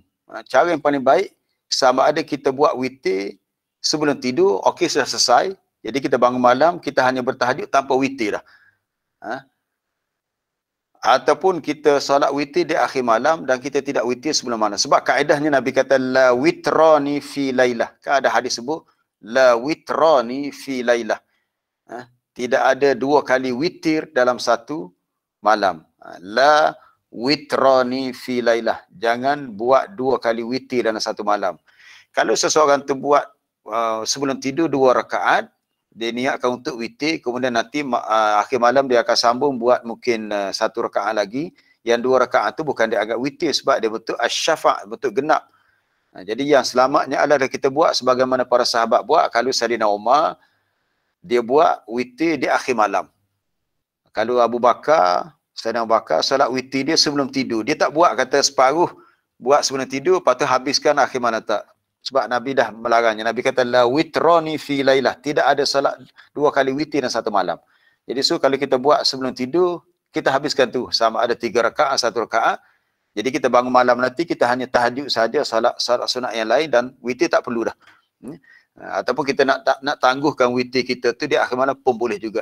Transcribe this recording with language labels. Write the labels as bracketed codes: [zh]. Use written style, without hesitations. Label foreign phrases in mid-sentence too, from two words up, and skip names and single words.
[ms] Cara yang paling baik, sama ada kita buat witir sebelum tidur, okey, sudah selesai. Jadi kita bangun malam, kita hanya bertahajud tanpa witir dah. Ataupun kita solat witir di akhir malam dan kita tidak witir sebelum malam. Sebab kaedahnya Nabi kata [ar] لا وتران في ليلة. [ms] Kan ada hadis sebut [ar] لا وتران في ليلة. [ms] Tidak ada 2 kali witir dalam satu malam. [ar] لا وتران في ليلة. [ms] Jangan buat 2 kali witir dalam satu malam. Kalau seseorang tu buat sebelum tidur 2 rakaat, dia niatkan untuk witir, kemudian nanti akhir malam dia akan sambung buat mungkin 1 rakaat lagi. Yang 2 rakaat tu bukan dia agak witir sebab dia betul asy-syafa', betul genap. Jadi yang selamatnya adalah kita buat sebagaimana para sahabat buat. Kalau Sayyidina Umar, dia buat witir di akhir malam. Kalau Sayyidina Abu Bakar, salat witir dia sebelum tidur. Dia tak buat kata separuh buat sebelum tidur, lepas tu habiskan akhir malam, tak. Sebab Nabi dah melarangnya. Nabi kata [ar] لا وتران في ليلة. [ms] Tidak ada salat 2 kali witir dalam satu malam. Jadi kalau kita buat sebelum tidur, kita habiskan tu. Sama ada 3 rakaat, 1 rakaat. Jadi kita bangun malam nanti, kita hanya tahajud saja, salat sunat yang lain, dan witir tak perlu dah. Ataupun kita nak tangguhkan witir kita tu di akhir malam pun boleh juga.